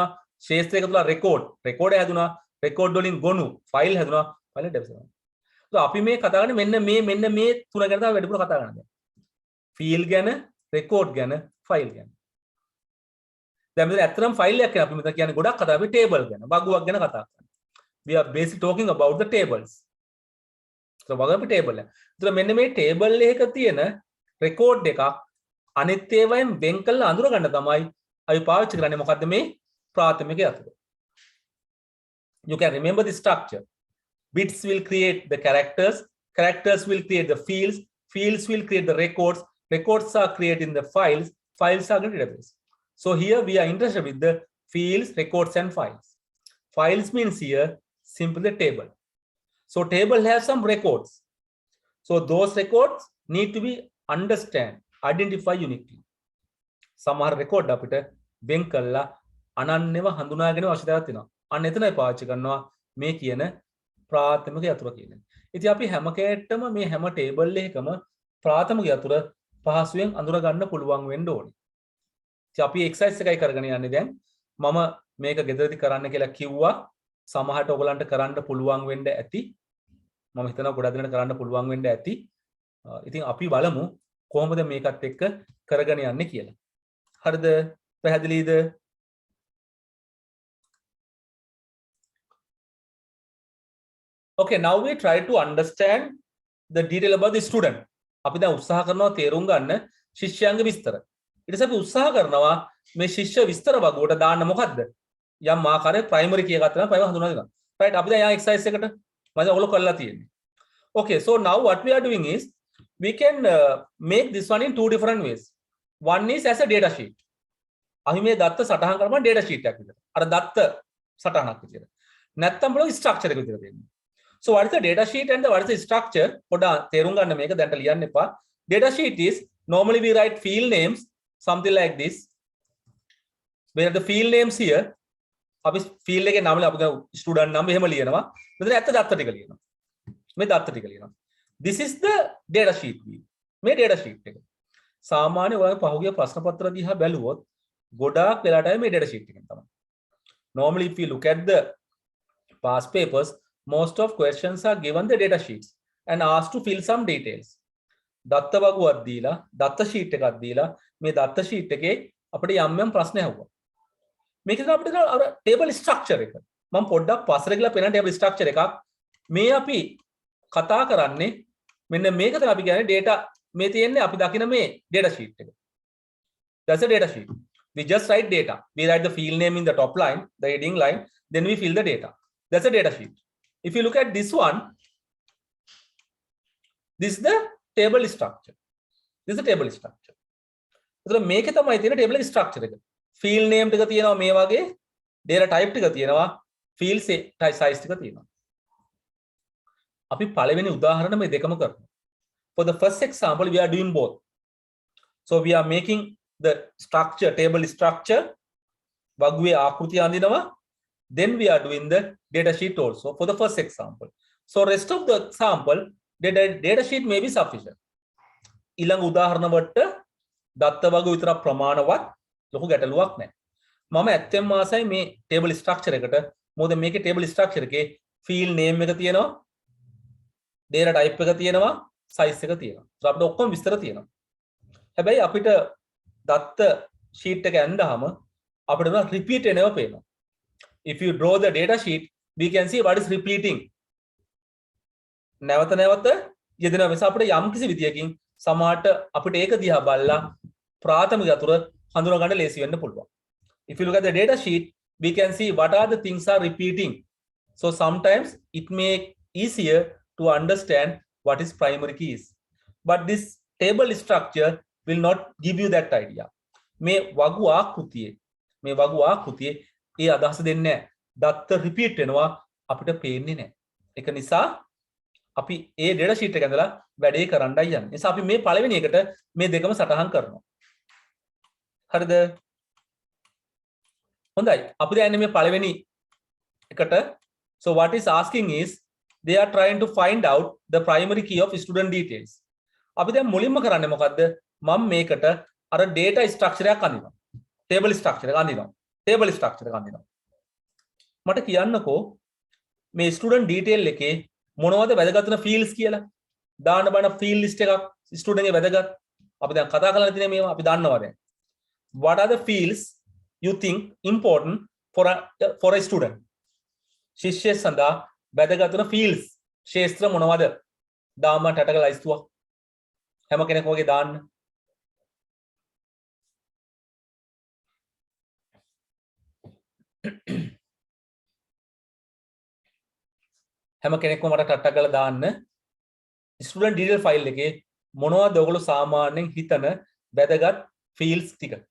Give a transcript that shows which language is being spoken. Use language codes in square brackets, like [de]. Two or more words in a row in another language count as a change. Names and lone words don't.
[si] ශේත්‍රය එකතුලා රෙකෝඩ් හැදුනා. රෙකෝඩ් වලින් ගොනු ෆයිල් හැදුනා. [en] file database [si] එක. අපි මේ කතා කරන්නේ මෙන්න මේ තුන ගැන තමයි වැඩිපුර කතා කරන්නේ. ෆීල්ඩ් ගැන, රෙකෝඩ් ගැන, ෆයිල් ගැන. දැන් මෙතන ඇත්තටම ෆයිල් එකක් අපි මෙතන කියන්නේ ගොඩක් කතා අපි ටේබල් ගැන, වගුවක් ගැන කතා කරනවා. [en] We are basically talking about the tables. [si] So වග අපි ටේබල් එක. ඒතර මෙන්න මේ ටේබල් එකක තියෙන රෙකෝඩ් එකක් අනිත් ඒවායින් වෙන් කරලා අඳුර ගන්න තමයි අපි පාවිච්චි කරන්නේ මොකද්ද මේ ප්‍රාථමික අතුර. [en] You can remember the structure. Bits will create the characters will create the fields will create the records are created in the files are in the database. So here we are interested with the fields, records and files. Files means here simply the table. So table has some records. So those records need to be identify uniquely. [si] සමහර රෙකෝඩ් අපිට වෙන් කරලා අනන්‍යව හඳුනාගෙන අවශ්‍යතාවයක් තියෙනවා. අන්න එතනයි පාවිච්චි කරනවා මේ කියන ප්‍රාථමික යතුර කියන්නේ. ඉතින් අපි හැම කැටම මේ හැම ටේබල් එකකම ප්‍රාථමික යතුර පහසුවෙන් අඳුර ගන්න පුළුවන් වෙන්න ඕනේ. ඉතින් අපි එක්සර්සයිස් එකයි කරගෙන යන්නේ දැන්. මම මේක ගෙදරදී කරන්න කියලා කිව්වා. සමහරට ඔයගලන්ට කරන්න පුළුවන් වෙන්න ඇති. මම හිතනවා ගොඩක් දෙනෙකුට කරන්න පුළුවන් වෙන්න ඇති. ඉතින් අපි බලමු කොහොමද මේකත් එක්ක කරගෙන යන්නේ කියලා. හරිද? පැහැදිලිද? [en] Okay, now we try to understand the detail about the student. [si] අපි දැන් උත්සාහ කරනවා තේරුම් ගන්න ශිෂ්‍යයන්ගේ විස්තර. ඊට පස්සේ අපි උත්සාහ කරනවා මේ ශිෂ්‍ය විස්තර වගුවට දාන්න මොකද්ද? යම් ආකාරයේ [en] primary key [si] එකක් තමයි ප්‍රයිමරි හඳුනා ගන්න. right අපි දැන් යා exercise එකට මම දැන් ඔයගොල්ලෝ කරලා තියෙන්නේ. [en] Okay, so now what we are doing is we can make this one in two different ways. One is as a data sheet. [si] අපි මේ දත්ත සටහන් කරපුවා [en] data sheet [si] එකක් විදිහට. අර දත්ත සටහනක් විදිහට. නැත්තම් බලමු structure එක විදිහට දෙන්න. [en] So what is the data sheet and what is the structure? [si] පොඩ්ඩක් තේරුම් ගන්න මේක දැන්ට ලියන්න එපා. [en] Data sheet is normally we write field names something like this. We have the field names here. [si] අපි field එකේ නම අපි student නම එහෙම ලියනවා. මෙතන ඇත්ත දත්ත ටික ලියනවා. මේ දත්ත ටික ලියනවා. [en] This is the data sheet view. [si] මේ [en] data sheet [si] එක. සාමාන්‍ය ඔයාලගේ පහුගිය ප්‍රශ්න පත්‍ර දිහා බැලුවොත් ගොඩාක් වෙලාට මේ [en] data sheet [si] එකෙන් තමයි. [en] Normally if you look at the past papers, most of questions are given the data sheets and asked to fill some details. [si] දත්ත වගුවක් දීලා දත්ත sheet එකක් දීලා මේ දත්ත sheet එකේ අපිට යම් යම් ප්‍රශ්න අහුවා. මේකෙන් අපිට අර [en] table structure [si] එක මම පොඩ්ඩක් පස්සට ගිහලා පෙන්නන්න [en] table structure [si] එකක් මේ අපි කතා කරන්නේ මෙන්න මේක තමයි අපි කියන්නේ data මේ තියෙන්නේ අපි දකින මේ [en] data sheet [si] එක. [en] That's a data sheet. We just write data. We write the field name in the top line, the heading line, then we fill the data. That's a data sheet. If you look at this one, this is the table structure. This is the table structure. [si] So මේකේ තමයි තියෙන [en] table structure [si] එක. [en] Field name [si] ටික තියෙනවා මේ වගේ, [en] data type [si] ටික තියෙනවා, [en] field size [si] ටික තියෙනවා. අපි පළවෙනි උදාහරණ මේ දෙකම කරමු. [en] For the first example we are doing both. So we are making the structure, table structure, [si] වගුවේ ආකෘතිය අඳිනවා. [en] Then we are doing the data sheet also for the first example. So rest of the example, the data sheet may be sufficient. [si] ඊළඟ උදාහරණ වලට දත්ත වගුව විතර ප්‍රමාණවත් ලොකු ගැටලුවක් නැහැ. මම ඇත්තෙන්ම ආසයි මේ [en] table structure [si] එකට. මොකද මේකේ [en] table structure [si] එකේ [en] field name [si] එක තියෙනවා, [en] data type [si] එක තියෙනවා, size එක තියෙනවා. So අපිට ඔක්කොම විස්තර තියෙනවා. හැබැයි අපිට දත්ත sheet එක ඇඳහම අපිට repeat වෙනවා පේනවා. [en] If you draw the data sheet, we can see what is repeating. [si] නැවත නැවත යෙදෙනවා. නිසා අපිට යම් කිසි විදියකින් සමහරට අපිට ඒක දිහා බලලා ප්‍රාථමික අතුර හඳුනා ගන්න ලේසි වෙන්න පුළුවන්. [en] If you look at the data sheet, we can see what are the things are repeating. So sometimes it may easier to understand what is primary keys. But this table structure will not give you that idea. [si] මේ වගු ආකෘතියේ ඒ අදහස දෙන්නේ නැහැ. දත්ත රිපීට් වෙනවා අපිට පේන්නේ නැහැ. ඒක නිසා අපි ඒ [en] data sheet [si] එක ඇඳලා වැඩේ කරන්නයි යන්නේ. නිසා අපි මේ පළවෙනි එකට මේ දෙකම සටහන් කරනවා. හරිද? හොඳයි. අපි දැන් මේ පළවෙනි එකට [en] so what is asking is they are trying to find out the primary key of student details. [si] අපි දැන් මුලින්ම කරන්නේ මොකද්ද? මම මේකට අර [en] data structure [si] එකක් අඳිනවා. [en] table structure [si] එක අඳිනවා. මට කියන්නකෝ මේ [en] student detail [si] එකේ මොනවද වැදගත් වෙන fields කියලා. දාන්න බන [en] field list [si] එකක් student එකේ වැදගත්. අපි දැන් කතා කරලා තියෙන මේවා අපි දන්නවා දැන්. [en] What are the fields you think important for a student? [si] ශිෂ්‍ය සඳහා වැදගත් වෙන fields ශේත්‍ර මොනවද? දාන්න ටටක ලයිස්තුවක්. හැම කෙනෙක්ම වගේ දාන්න. හැම කෙනෙක්ම මට ටට්ටක් කරලා දාන්න [en] student detail file [si] එකේ මොනවද ඔයගොල්ලෝ සාමාන්‍යයෙන් හිතන වැදගත් ෆීල්ඩ්ස් ටික